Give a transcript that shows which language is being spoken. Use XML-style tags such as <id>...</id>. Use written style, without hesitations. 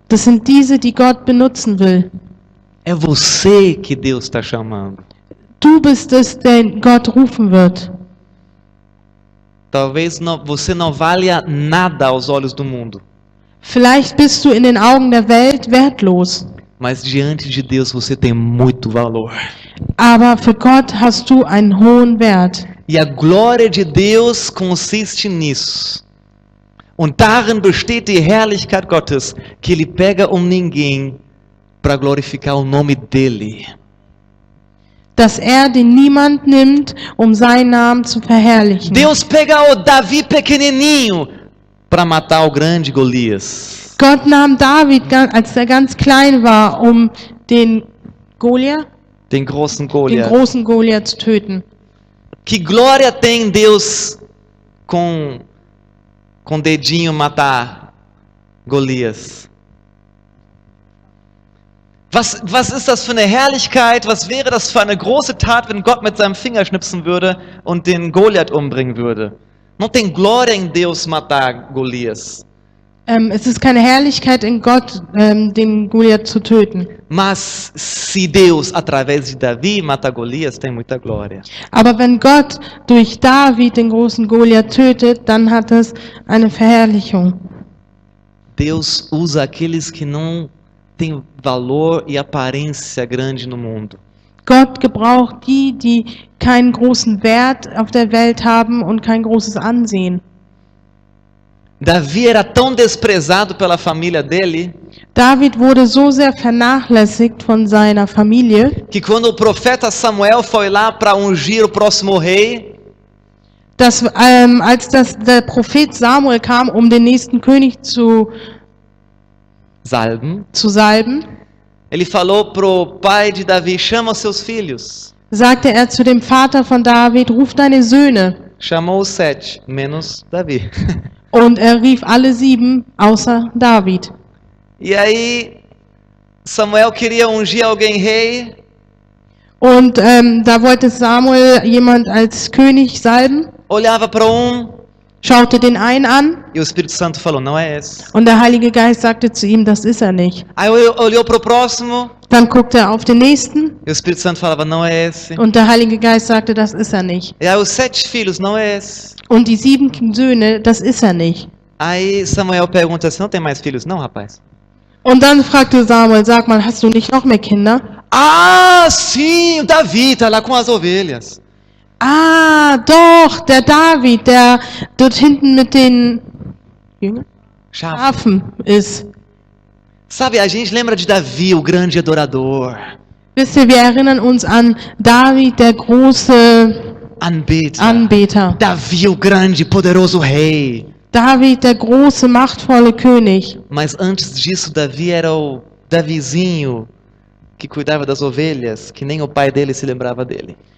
<de>Das sind diese, die Gott benutzen will.</de> <pt>É você que Deus está chamando.</pt> <de>Du bist es, den Gott rufen wird.</de> <pt>Talvez você não valha nada aos olhos do mundo.</pt> <de>Vielleicht bist du in den Augen der Welt wertlos,</de> <pt>Mas diante de Deus você tem muito valor.</pt> <de>aber für Gott hast du einen hohen Wert.</de> <pt>E a glória de Deus consiste nisso.</pt> <de>Und darin besteht die Herrlichkeit Gottes,</de> <pt>que Ele pega ninguém para glorificar o nome dele.</pt> <de>Dass den Niemand nimmt, seinen Namen zu verherrlichen.</de> <pt>Deus pega o Davi pequenininho para matar o grande Golias.</pt> <de>Gott nahm David, als er ganz klein war, den Goliath, Den großen den Goliath. großen Goliath zu töten.</de> <pt>Que glória tem Deus com dedinho matar Golias?</pt> <de>Was ist das für eine Herrlichkeit? Was wäre das für eine große Tat, wenn Gott mit seinem Finger schnipsen würde und den Goliath umbringen würde?</de> <pt>Não tem glória em Deus matar Golias.</pt> <de>Es ist keine Herrlichkeit in Gott, den Goliath zu töten.</de> <pt>Mas se Deus, através de Davi, mata Golias, tem muita glória.</pt> <de>Aber wenn Gott durch David den großen Goliath tötet, dann hat es eine Verherrlichung.</de> <pt>Deus usa aqueles que não têm valor e aparência grande no mundo.</pt> <de>Gott gebraucht die, die keinen großen Wert auf der Welt haben und kein großes Ansehen.</de> <pt>Davi era tão desprezado pela família dele,</pt> <de>David wurde so sehr vernachlässigt von seiner Familie,</de> <pt>que quando o profeta Samuel foi lá para ungir o próximo rei,</pt> <de>dass der Prophet Samuel kam, den nächsten König zu salben,</de> <pt>ele falou pro pai de Davi: chama os seus filhos.</pt> <de>Sagte er zu dem Vater von David: ruf deine Söhne.</de> <pt>Chamou os 7, menos Davi.</pt> <de>Und er rief alle 7 außer David.</de> <pt>E aí Samuel queria ungir alguém rei.</pt> <de>Und da wollte Samuel jemand als König salben.</de> <pt>Olhava para</pt> <de>Schaute den einen an.</de> <pt>E o Espírito Santo falou: não é esse.</pt> <de>Und der Heilige Geist sagte zu ihm: das ist er nicht.</de> <pt>Aí olhou para o próximo.</pt> <de>Dann guckte er auf den nächsten.</de> <pt>E o Espírito Santo falava: não é esse.</pt> <de>Und der Heilige Geist sagte: das ist er nicht.</de> <pt>E aí os 7 filhos: não é esse.</pt> <de>Und die 7 Söhne: das ist er nicht.</de> <pt>Aí Samuel pergunta assim: não tem mais filhos? Não, rapaz.</pt> <de>Und dann fragte Samuel: sag mal, hast du nicht noch mehr Kinder?</de> <pt>Ah, sim, o Davi tá lá com as ovelhas.</pt> <de>Ah, doch, der David, der dort hinten mit den Jünger? Schafe. Schafen ist.</de> <pt>Sabe, a gente lembra de Davi, o grande adorador,</pt> <de>Wisst ihr, wir erinnern uns an David, der große Anbeter. Anbeter.</de> <pt>Davi, o grande, poderoso rei.</pt> <de>David, der große, machtvolle König.</de> <pt>Mas antes disso, Davi era o Davizinho que cuidava das ovelhas, que nem o pai dele se lembrava dele.</pt>